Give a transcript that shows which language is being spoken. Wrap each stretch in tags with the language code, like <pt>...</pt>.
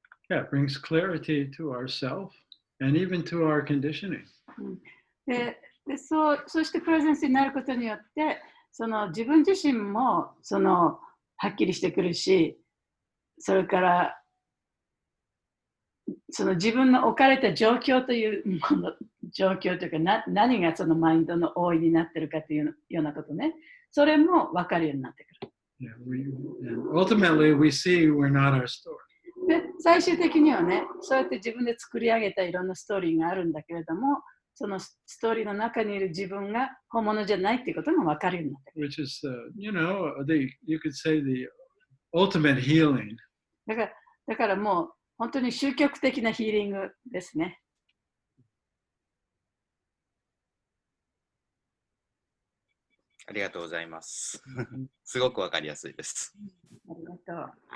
<en>Yeah, it brings clarity to ourself and even to our conditioning.</en> <ja>でそうしてプレゼンスになることによって、その自分自身もはっきりしてくるし、それからその自分の置かれた状況というもの、状況というか何がそのマインドの覆いになっているかというようなことね、それも分かるようになってくる。</ja> <en>Yeah, ultimately we see we're not our story.</en> <ja>で、最終的にはね、そうやって自分で作り上げたいろんなストーリーがあるんだけれども、そのストーリーの中にいる自分が本物じゃないっていうことが分かるようになってくる。</ja> <en>Which is, you could say the ultimate healing.</en> <ja>だからもう本当に終極的なヒーリングですね。ありがとうございます。すごくわかりやすいです。ありがとう。</ja>